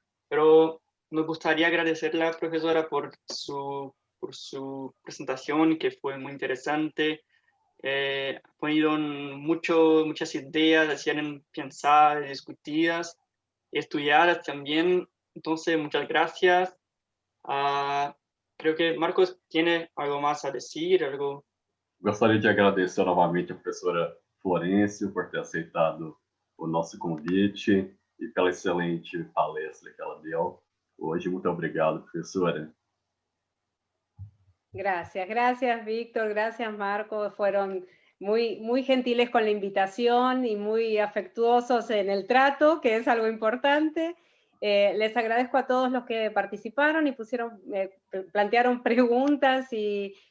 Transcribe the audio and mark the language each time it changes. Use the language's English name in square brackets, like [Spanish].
[Spanish] Pero me gustaría agradecerle a la profesora por su presentación, que fue muy interesante. Ha ponido muchas ideas, hacían pensar, discutidas, estudiadas también. Entonces, muchas gracias. Creo que Marcos tiene algo más a decir, algo. [Portuguese] Gostaria de agradecer novamente a professora Florêncio por ter aceitado o nosso convite e pela excelente palestra que ela deu hoje. Muito obrigado, professora. [Spanish] Gracias, Víctor, gracias, Marco. Fueron muy gentiles con la invitación y muy afectuosos en el trato, que es algo importante. Les agradezco a todos los que participaron y plantearon preguntas y